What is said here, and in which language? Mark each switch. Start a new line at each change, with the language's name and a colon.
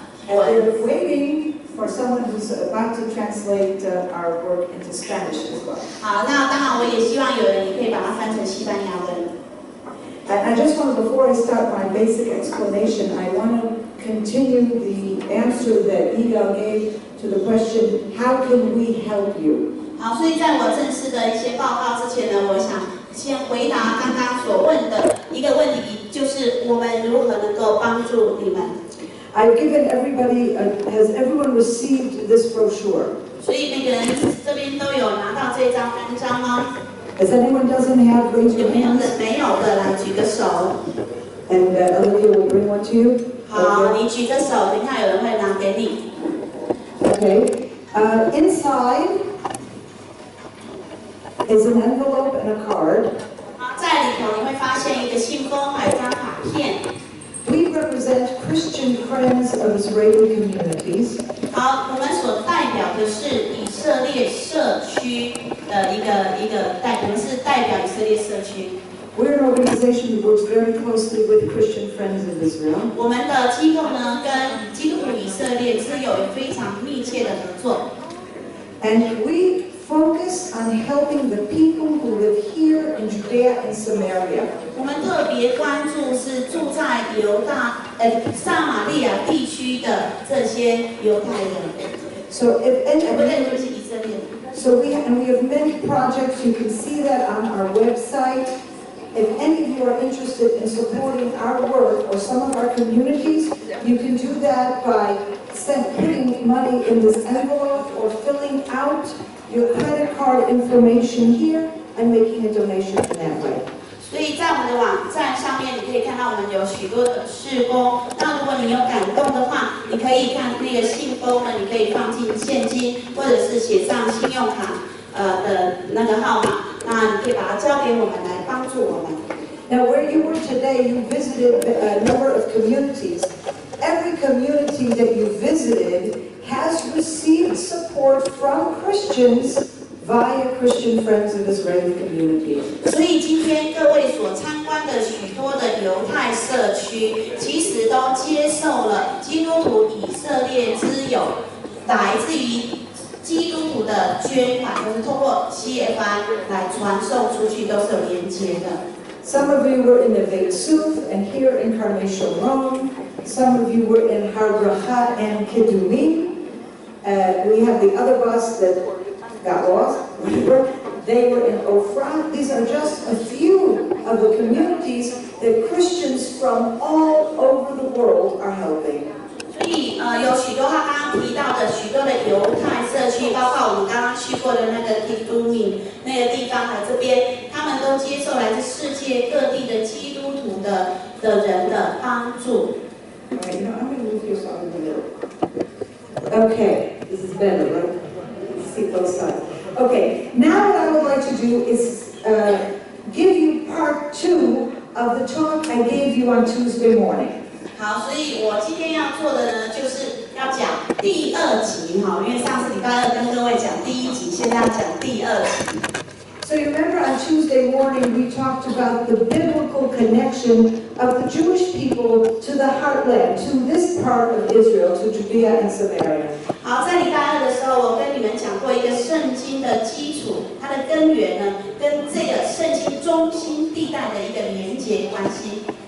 English: We're waiting for someone who's about to translate our work into Spanish as well.
Chinese: 好，那当然我也希望有人也可以把它翻成西班牙文。
English: And I just want to, before I start my basic explanation, I want to continue the answer that Yigal gave to the question, how can we help you?
Chinese: 好，所以在我正式的一些报告之前呢，我想先回答刚刚所问的一个问题，就是我们如何能够帮助你们。
English: I've given everybody, has everyone received this brochure?
Chinese: 所以每个人这边都有拿到这张单张吗？
English: If anyone doesn't have, raise
Chinese: 有没有
English: hands.
Chinese: 的？没有的，来举个手。
English: And Olivia will bring one to you.
Chinese: 好，你举个手，等一下有人会拿给你。
English: Okay. Inside is an envelope and a card.
Chinese: 好，在里头你会发现一个信封，还有一张卡片。
English: We represent Christian Friends of Israeli Communities.
Chinese: 好，我们所代表的是以色列社区的一个我们是代表以色列社区。
English: We're an organization that works very closely with Christian Friends of Israel.
Chinese: 我们的机构呢，跟基督徒以色列是有非常密切的合作。
English: And we focus on helping the people who live here in Judea and Samaria.
Chinese: 我们特别关注是住在撒玛利亚地区的这些犹太人。
English: So if any,
Chinese: 不对，就是以色列人。
English: So we have many projects. You can see that on our website. If any of you are interested in supporting our work or some of our communities, you can do that by putting money in this envelope or filling out your credit card information here and making a donation in that way.
Chinese: 所以在我们的网站上面，你可以看到我们有许多的事工。那如果你有感动的话，你可以看那个信封呢，你可以放进现金，或者是写上信用卡的那个号码。那你可以把它交给我们来帮助我们。
English: Now, where you were today, you visited a number of communities. Every community that you visited has received support from Christians via Christian Friends of Israeli Communities.
Chinese: 所以今天各位所参观的许多的犹太社区，其实都接受了基督徒以色列之友来自于基督徒的捐款，都是通过 CFI 来传送出去，都是有连接的。
English: Some of you were in Ying-Ta and here in Carnation, Rome. Some of you were in Har Bracha and Kidumim. We have the other bus that got lost. They were in Ofra. These are just a few of the communities that Christians from all over the world are helping.
Chinese: 所以有许多他刚刚提到的许多的犹太社区，包括我们刚刚去过的那个基督米那个地方，还有这边，他们都接受来自世界各地的基督徒的人的帮助。
English: Alright, you know, I'm going to move here so I'm in the middle. Okay, this is better, right? See both sides. Okay, now what I would like to do is give you part 2 of the talk I gave you on Tuesday morning.
Chinese: 好，所以我今天要做的呢，就是要讲第2集哈，因为上次礼拜2跟各位讲第1集，现在要讲第2集。
English: So you remember on Tuesday morning we talked about the biblical connection of the Jewish people to the heartland, to this part of Israel, to Judea and Samaria.
Chinese: 好，在礼拜2的时候，我跟你们讲过一个圣经的基础，它的根源呢，跟这个圣经中心地带的一个连结关系。